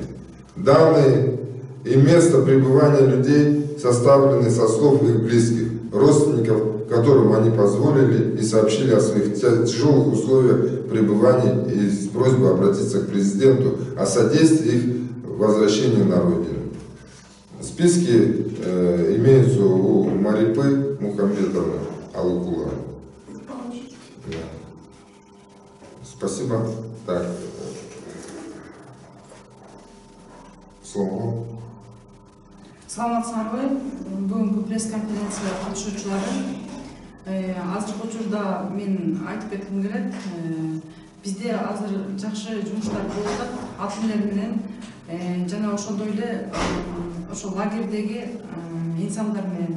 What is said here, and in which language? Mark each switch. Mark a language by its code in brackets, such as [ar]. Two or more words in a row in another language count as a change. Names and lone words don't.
[ru] Данные и место пребывания людей составлены со слов их близких, родственников, которым они позволили и сообщили о своих тяжелых условиях пребывания и с просьбой обратиться к президенту о содействии их возвращению на родину. Списки имеются у Марипы Мухамбетовны Алыкуловой. Да. Спасибо. Так. Слово. [ky] Саламатсыздарбы, бүгүнкү пресс-конференция катышуучулары. Азыркы учурда мен айтып кетким келет. Бизде азыр жакшы жумуштар болуп атат. Алтын эл менен жана ошондой эле ошол лагердеги инсандар менен.